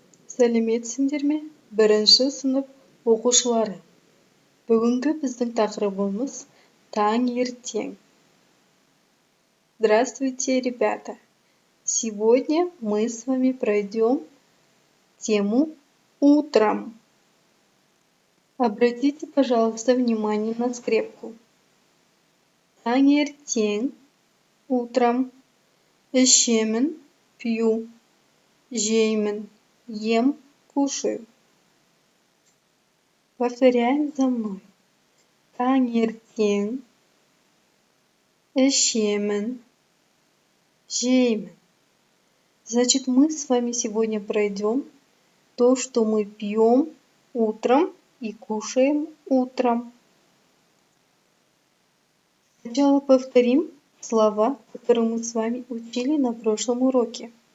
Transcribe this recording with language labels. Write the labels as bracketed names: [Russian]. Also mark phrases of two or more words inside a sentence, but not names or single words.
[Kazakh] Сәлеметсіңдер ме? Бірінші сынып оқушылары. Бүгінгі біздің тақырыбымыз таңертең. [Russian] Здравствуйте, ребята! Сегодня мы с вами пройдем тему «Утром». Обратите, пожалуйста, внимание на скрепку. [Kazakh] Таңертең, утром, ішемін, пью, жеймін, ем, [Russian] кушаю. Повторяем за мной. [Kazakh] Таңертең, ішемін, жеймін. [Russian] Значит, мы с вами сегодня пройдем то, что мы пьем утром и кушаем утром. Сначала повторим слова, которые мы с вами учили на прошлом уроке.